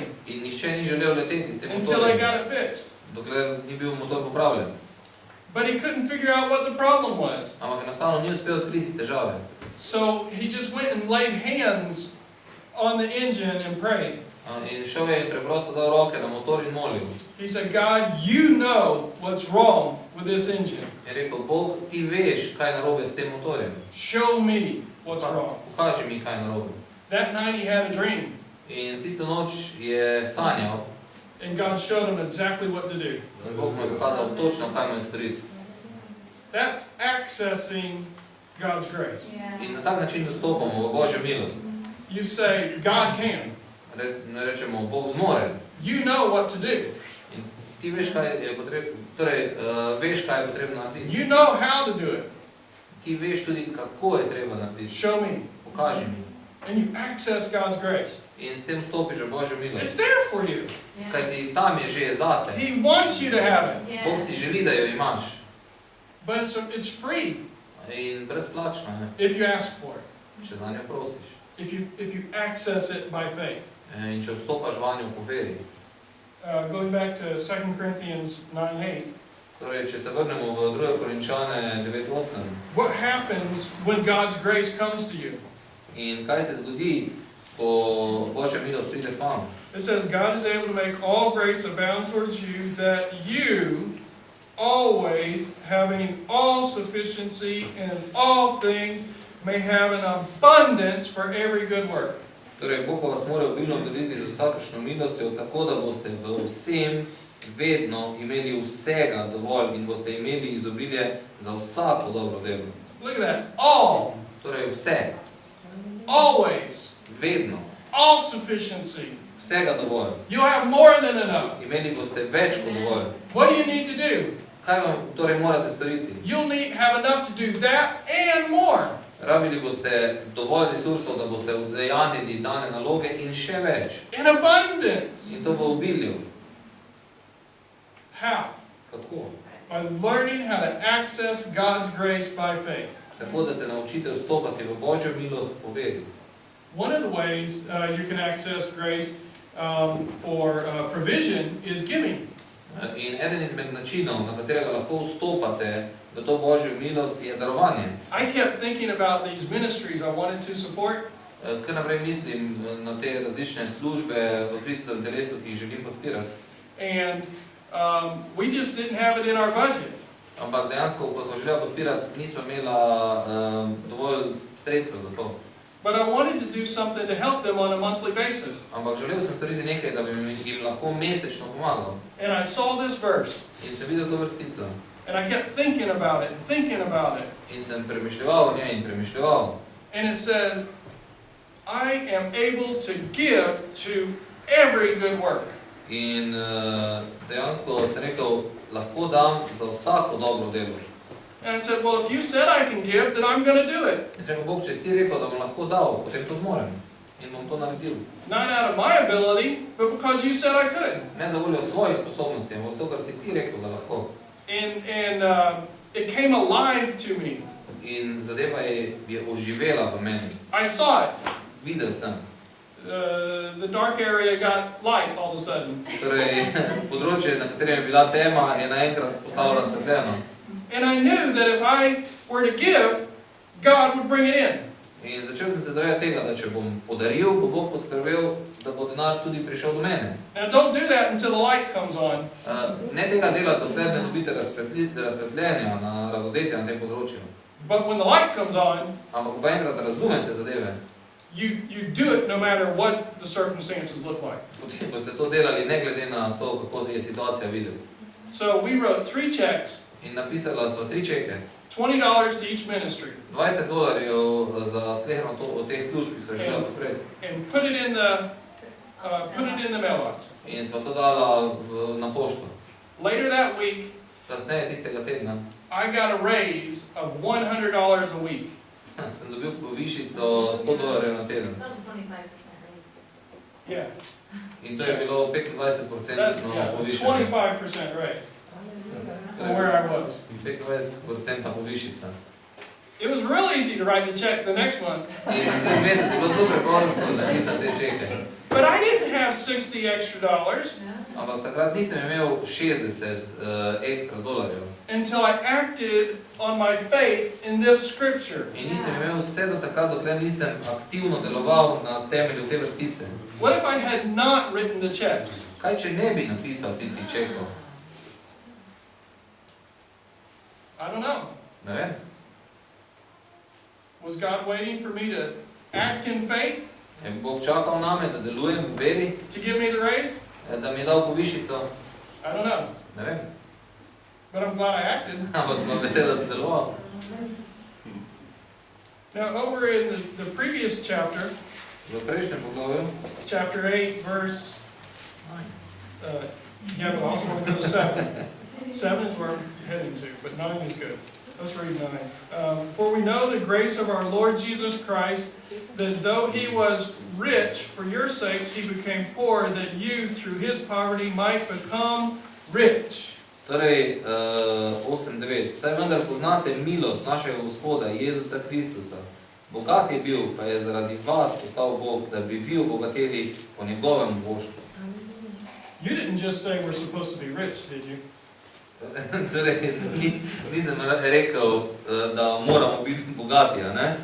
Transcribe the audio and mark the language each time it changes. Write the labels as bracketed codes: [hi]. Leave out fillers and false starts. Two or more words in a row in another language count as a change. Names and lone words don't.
[sl] In nihče ni želel leteti s tem [en] until they [sl] motorjem, [en] got it fixed. [sl] dokler ni bil motor popravljen. [en] But he couldn't figure out what the problem was. [sl] Ampak enostavno ni uspel odkriti težave. [en] So he just went and laid hands on the engine and prayed. [sl] In šel je in preprosto dal roke na motor in molil. [en] He said, God, you know what's wrong with this engine. [sl] Je rekel, Bog, ti veš, kaj je narobe s tem motorjem. [en] Show me what's wrong. [sl] Pokaži mi, kaj je narobe. [en] That night he had a dream, [sl] In tisto noč je sanjal, [en] and God showed him exactly what to do. [sl] in Bog mu je pokazal točno, kaj mu je storiti. [en] That's accessing God's grace. [sl] In na tak način vstopamo v Božjo milost. [en] You say, God can. [sl] Ne rečemo, Bog zmore. [en] You know what to do. [sl] In ti veš, kaj je potrebno, torej, veš, kaj je potrebno narediti. [en] You know how to do it. [sl] Ti veš tudi, kako je treba narediti. [en] Show me. [sl] Pokaži mi. [en] And you access God's grace. [sl] In s tem vstopiš v Božjo [en] It's [sl] milost. [en] there for you. [sl] Kajti tam je že zate. [en] He wants you to have it. [sl] Bog si želi, da jo imaš. [en] But it's free [sl] In brezplačno je, [en] if you ask for it. [sl] če za njo prosiš. [en] If you access it by faith. [sl] In če vstopaš vanjo po veri. [en] going back to 2 Corinthians 9:8, [sl] Torej, če se vrnemo v 2. Korinčane 9:8. [en] what happens when God's grace comes to you? [sl] In kaj se zgodi, ko Božja milost pride k vam? [en] It says, God is able to make all grace abound towards you, that you, always having all sufficiency in all things, may have an abundance for every good work. [sl] Torej, Bog pa vas mora obilno obdariti z vsakršno milostjo, tako da boste v vsem vedno imeli vsega dovolj in boste imeli izobilje za vsako dobro delo. [en] Look at that. All. [sl] Torej, vse, [en] Always. [sl] vedno, [en] All sufficiency. [sl] vsega dovolj. [en] You'll have more than enough. [sl] Imeli boste več kot dovolj. [en] What do you need to do? [sl] Kaj vam torej morate storiti? [en] You'll have enough to do that and more. [sl] Rabili boste dovolj resursov, da boste udejanili dane naloge in še več. [en] In abundance. [sl] In to v obilju. [en] How? [sl] Kako? [en] By learning how to access God's grace by faith. [sl] Tako, da se naučite vstopati v Božjo milost po veri. [en] One of the ways you can access grace for provision is giving. [sl] In eden izmed načinov, na katerega lahko vstopate v to Božjo milost, je darovanje. [en] I kept thinking about these ministries I wanted to support. [sl] Kar naprej mislim na te različne službe v Kristusovem telesu, ki jih želim podpirati. [en] And we just didn't have it in our budget. [sl] Ampak dejansko, ko smo želeli podpirati, nismo imela dovolj sredstev za to. [en] But I wanted to do something to help them on a monthly basis. [sl] Ampak želel sem storiti nekaj, da bi jim lahko mesečno pomagal. [en] And I saw this verse. [sl] In sem videl to vrstico. [en] And I kept thinking about it and thinking about it. [sl] In sem premišljeval o njej in premišljeval. [en] And it says, I am able to give to every good work. [sl] In dejansko sem rekel, lahko dam za vsako dobro delo. [en] And I said, well, if you said I can give, then I'm going to do it. [sl] In sem rekel, Bog, če si ti rekel, da bom lahko dal, potem to zmorem. In bom to naredil. [en] Not out of my ability, but because you said I could. [sl] Ne za voljo svojih sposobnosti, ampak zato, ker si ti rekel, da lahko. [en] And it came alive to me. [sl] In zadeva je oživela v meni. [en] I saw it. [sl] Videl sem. [en] The dark area got light all of a sudden. [sl] Torej, področje, na katerem je bila tema, je naenkrat postalo razsvetljeno. [en] And I knew that if I were to give, God would bring it in. [sl] In začel sem se zavedati tega, da če bom podaril, bo Bog poskrbel, da bo denar tudi prišel do mene. [en] Now don't do that until the light comes on. [sl] Ne tega delati, dokler ne dobite razsvetljenja, razodetja na tem področju. [en] But when the light comes on, [sl] Ampak ko pa enkrat razumete zadeve, [en] you do it no matter what the circumstances look like. [sl] potem boste to delali ne glede na to, kako je situacija videti. [en] So we wrote 3 checks, [sl] In napisala sva 3 čeke. [en] $20 to each ministry, [sl] $20 za sleherno od teh služb, ki so želela podpreti. [en] and put it in the mailbox. [sl] In sva to dala na pošto. [en] Later that week, [sl] Kasneje tistega tedna [en] I got a raise of $100 a week. [sl] sem dobil povišico $100 na teden. [en] That was a 25% raise. Yeah, [sl] In to je bilo 25% povišenje. [en] 25% raise from where I was. [sl] 25% povišica. [en] It was real easy to write the check the next month, [sl] In naslednji mesec je bilo zelo preprosto, da nisem te čeke. [en] but I didn't have $60 extra [sl] Ampak takrat nisem imel 60 ekstra dolarjev. [en] until I acted on my faith in this scripture. [sl] In nisem imel vse do takrat, dokler nisem aktivno deloval na temelju te vrstice. [en] What if I had not written the checks? [sl] Kaj, če ne bi napisal tistih čekov? [en] I don't know. [sl] Ne vem. [en] Was God waiting for me to act in faith [sl] Je Bog čakal name, da delujem v veri, [en] to give me the raise? [sl] da mi je dal povišico? [en] I don't know. [sl] Ne vem. [en] But I'm glad I acted. [sl] Ampak sem vesel, da sem deloval. [en] Now, over in the previous chapter, [sl] V prejšnjem poglavju, [en] chapter 8, verse, yeah, but also we'll go to 7. 7 is where I'm heading to, but 9 is good. Let's read 9. For we know the grace of our Lord Jesus Christ, that though he was rich, for your sakes he became poor, that you, through his poverty, might become rich. [sl] Torej, 8.9. Saj vendar poznate milost našega Gospoda Jezusa Kristusa. Bogat je bil, pa je zaradi vas postal Bog, da bi vi obogateli po njegovem božstvu. [en] You didn't just say we're supposed to be rich, did you? [sl] Torej, nisem rekel, da moramo biti bogati, a ne?